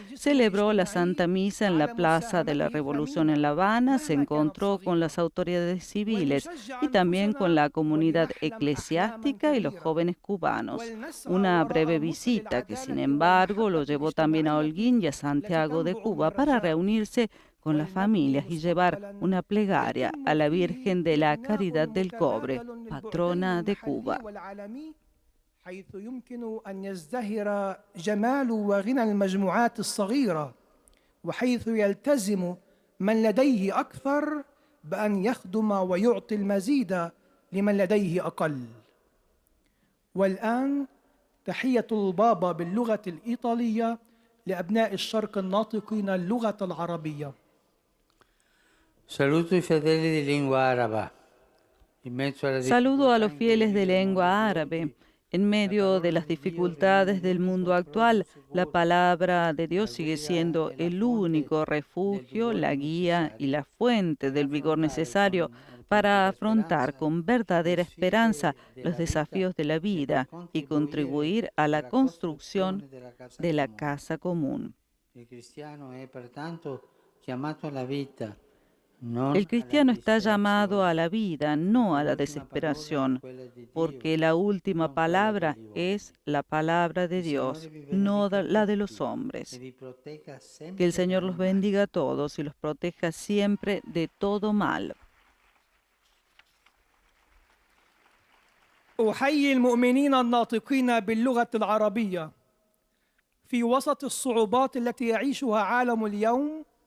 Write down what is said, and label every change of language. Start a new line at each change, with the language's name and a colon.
Spanish: Celebró la Santa Misa en la Plaza de la Revolución en La Habana, se encontró con las autoridades civiles y también con la comunidad eclesiástica y los jóvenes cubanos. Una breve visita que, sin embargo, lo llevó también a Holguín y a Santiago de Cuba para reunirse con las familias y llevar una plegaria a la Virgen de la Caridad del Cobre, patrona de Cuba.
Arabic: حيث يمكن أن يزدهر جمال وغنى المجموعات الصغيرة، وحيث يلتزم من لديه أكثر بأن يخدم ويعطي المزيد لمن لديه أقل. والآن تحية البابا باللغة الإيطالية لأبناء الشرق الناطقين اللغة العربية.
Italian: Saludo i fedeli di lingua araba. In mezzo alla
Spanish: Saludo a los fieles de lengua árabe. En medio de las dificultades del mundo actual, la palabra de Dios sigue siendo el único refugio, la guía y la fuente del vigor necesario para afrontar con verdadera esperanza los desafíos de la vida y contribuir a la construcción de la casa común.
Italian: Il cristiano è pertanto chiamato alla vita.
Spanish: El cristiano está llamado a la vida, no a la desesperación, porque la última palabra es la palabra de Dios, no la de los hombres. Que el Señor los bendiga a todos y los proteja siempre de todo mal.
Arabic: أحيي المؤمنين الناطقين باللغة العربية في وسط الصعوبات التي يعيشها عالم اليوم.